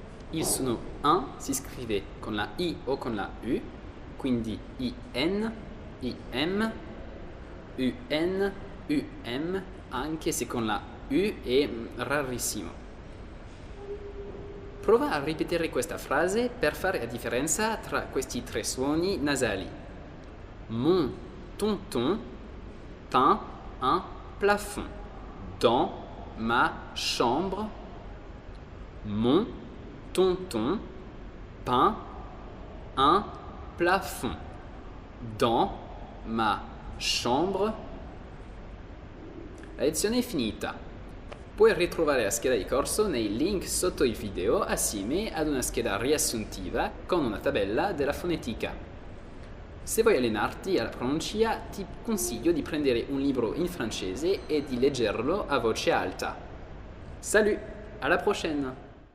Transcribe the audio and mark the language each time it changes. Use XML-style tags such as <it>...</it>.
<it>Il suono un si scrive con la I o con la U, quindi I-N, I-M, U-N, U-M, anche se con la U è rarissimo. Prova a ripetere questa frase per fare la differenza tra questi tre suoni nasali.</it> <fr>Mon tonton peint un plafond dans ma chambre. Mon tonton peint un plafond dans ma chambre.</fr> <it>La lezione è finita. Puoi ritrovare la scheda di corso nei link sotto il video assieme ad una scheda riassuntiva con una tabella della fonetica. Se vuoi allenarti alla pronuncia, ti consiglio di prendere un libro in francese e di leggerlo a voce alta.</it> <fr>Salut, alla prochaine!</fr>